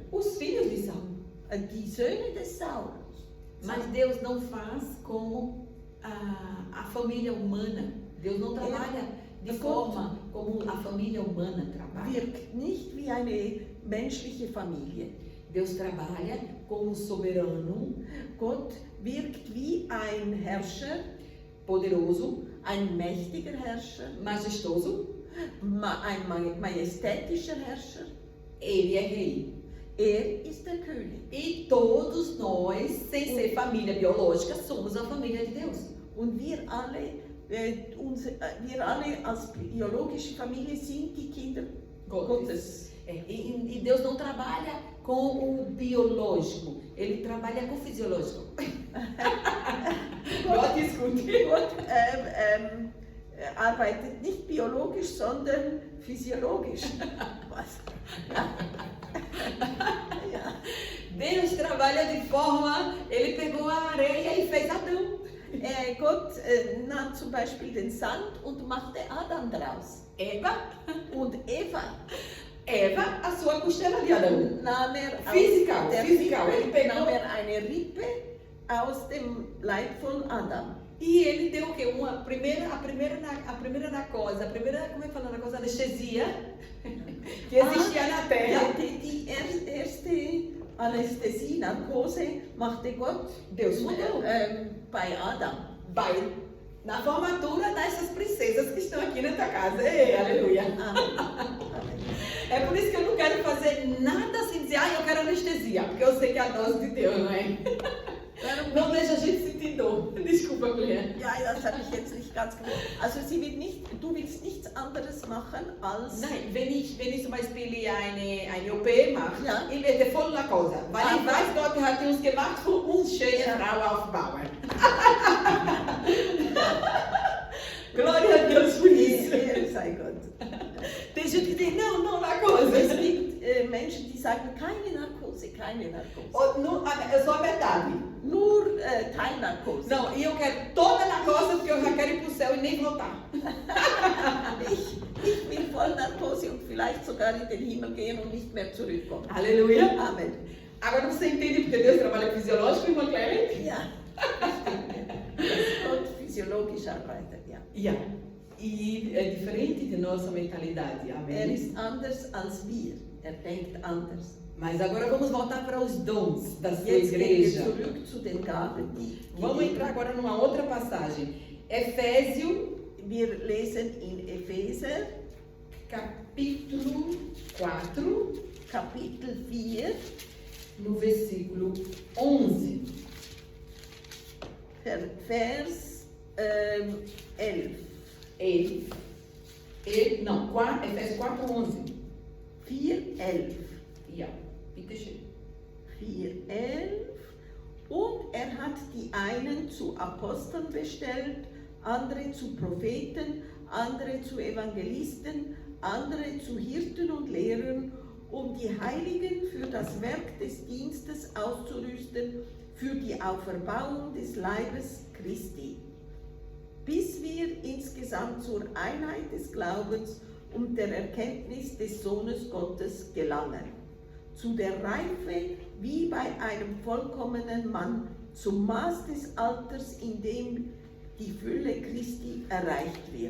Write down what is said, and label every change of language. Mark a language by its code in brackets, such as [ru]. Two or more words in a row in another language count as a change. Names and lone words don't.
[pt] Os filhos de Saul. [de] Die Söhne des Saul. [pt] Mas Deus não faz como a família humana. Deus não trabalha de forma como a família humana trabalha. [de] Wirkt nicht wie eine menschliche Familie. [pt] Deus trabalha como soberano. [de] Gott wirkt wie ein Herrscher, [pt] poderoso, [de] ein mächtiger Herrscher, [pt] majestoso, [de] ein majestätischer Herrscher. [pt] Ele é rei. [de] Ist der König. [pt] E todos nós, sem ser família biológica, somos a família de Deus. [de] Und wir alle als biologische Familie sind die Kinder Gottes. [pt] E Deus não trabalha com o biológico, Ele trabalha com o fisiológico. Gott escute. [de] Gott arbeitet nicht biologisch, sondern physiologisch. Was? Ja. [pt] Deus trabalha de forma, Ele pegou a areia e fez Adão. [de] Gott nahm zum Beispiel den Sand und machte Adam draus. Eva und Eva. [pt] Eva, a sua costela de Adão. [en] Physical. [pt] Ele pegou [de] eine Rippe aus dem Leib von Adam. [pt] E ele deu o quê? A primeira narcose, como é que fala narcose? Anestesia que existia na Terra. [de] Die erste Anästhesie, Narkose machte Gott. [pt] Deus mandou. [de] Bei Adam. [pt] Na formatura dessas princesas que estão aqui nessa casa. Ei, aleluia. É por isso que eu não quero fazer nada assim, dizer, eu quero anestesia, porque eu sei que é a dose de Deus, não é? Não deixa a gente sentir dor. Desculpa, Claire. [de] Ja, das habe ich jetzt nicht ganz gewusst. Also du willst nichts anderes machen als... Nein, wenn ich zum Beispiel eine OP mache, ja. Ich werde voll Narkose. Weil ich weiß, Gott hat uns gemacht, für uns schöne Frau aufbauen. [pt] Glória a Deus por isso. [de] Sei Gott. [pt] Tem gente que diz, não Narkose. [de] Es gibt Menschen, die sagen, keine Narkose. [pt] Eu sou a metade. [de] Nur Teilnarkose. [pt] Não, e eu quero toda narcose porque eu já quero ir para o céu e nem voltar. [de] Ich will Vollnarkose und vielleicht sogar in den Himmel gehen und nicht mehr zurückkommen. [pt] Aleluia. Amen. Agora você entende porque Deus trabalha fisiológico, irmã Claire? [de] Ja, dass Gott physiologisch arbeitet, ja. Ja. [pt] E é diferente de nossa mentalidade, amém? [de] Ist anders als wir. Denkt anders. [pt] Mas agora vamos voltar para os dons da sua [de] Jetzt gehen wir [pt] igreja. [de] zurück zu den Gaben, die [pt] Vamos entrar agora numa outra passagem. Efésio, [de] wir lesen in Epheser, [pt] capítulo 4, [de] Kapitel 4, [pt] no versículo 11. [de] Vers 11. [pt] Efésios 4, 11. 4, 11. [de] Ja, bitte schön. 4, 11. Und er hat die einen zu Aposteln bestellt, andere zu Propheten, andere zu Evangelisten, andere zu Hirten und Lehrern, um die Heiligen für das Werk des Dienstes auszurüsten, für die Auferbauung des Leibes Christi, bis wir insgesamt zur Einheit des Glaubens und der Erkenntnis des Sohnes Gottes gelangen, zu der Reife wie bei einem vollkommenen Mann, zum Maß des Alters, in dem die Fülle Christi erreicht wird.